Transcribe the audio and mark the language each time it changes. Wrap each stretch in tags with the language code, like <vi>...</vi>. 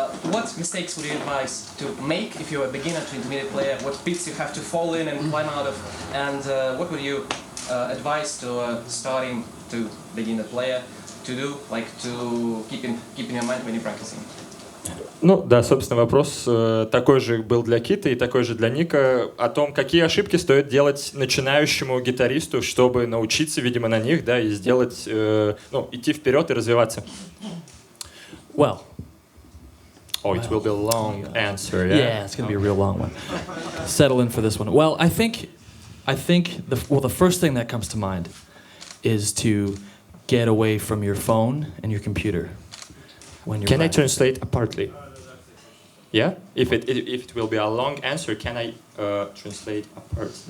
<en>What mistakes would you advise to make if you're a beginner to intermediate player? What pits you have to fall in and climb out of? And what would you advise to starting to beginner player to do, like to keep in your mind when you're practicing?</en> <ru>Ну да, собственно, вопрос такой же был для Кита и такой же для Ника о том, какие ошибки стоит делать начинающему гитаристу, чтобы научиться, видимо, на них, да, и сделать, идти вперед и развиваться.</ru> <en>Well. Oh, it will be a long answer, yeah? Yeah, it's going to be a real long one. Settle in for this one. Well, I think the first thing that comes to mind is to get away from your phone and your computer. Can I translate partly? Yeah? If it will be a long answer, can I translate a part?</en>